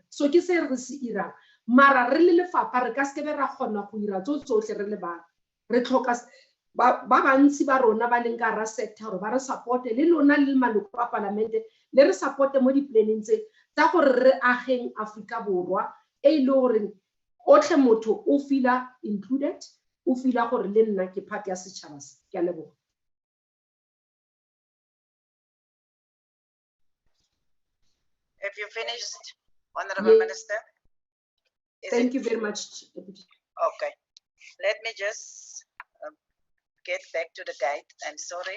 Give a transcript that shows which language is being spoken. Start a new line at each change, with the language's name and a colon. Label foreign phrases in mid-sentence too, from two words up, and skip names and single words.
Tswana: So ke se re se irang mara re le lefapha re ka se be ra kgona go ira tsotlhe re le ba re tlhoka ba bantsi ba rona ba leng ka ra sector ba re supporte le lona le maloko a parlamente le re supporte mo di planning tse tsa gore re ageng Afrika Borwa e le gore otlhe motho o
English: feel included
Tswana: o feel gore le nna ke part ya setšhaba se. Ke a leboga.
English: Have you finished, Honorable Minister? Thank you very much. Okay. Let me just get back to the guide. I'm sorry.